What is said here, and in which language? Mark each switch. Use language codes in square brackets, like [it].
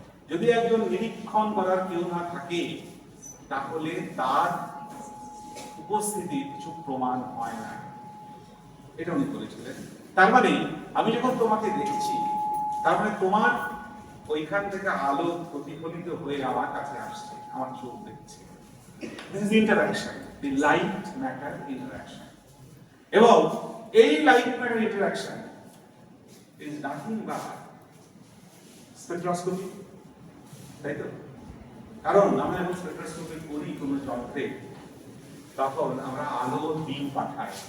[bn] যদি একজন নিরীক্ষণ করার কেউ না থাকে তাহলে তার উপস্থিতির কিছু প্রমাণ হয় না, এটা উনি বলেছিলেন। তার মানে আমি যখন তোমাকে দেখছি, তার মানে তোমার ওইখান থেকে আলো প্রতিফলিত হয়ে আমার কাছে আসছে, আমার চোখ দেখছে। [en] This is interaction, the light matter interaction. [bn] এবং এই light matter interaction [en] is nothing but [bn] spectroscopy, তাই তো? কারণ আমরা যখন স্পেকট্রোস্কোপি করি কোনো যন্ত্রে, তখন আমরা আলো বিম পাঠাই।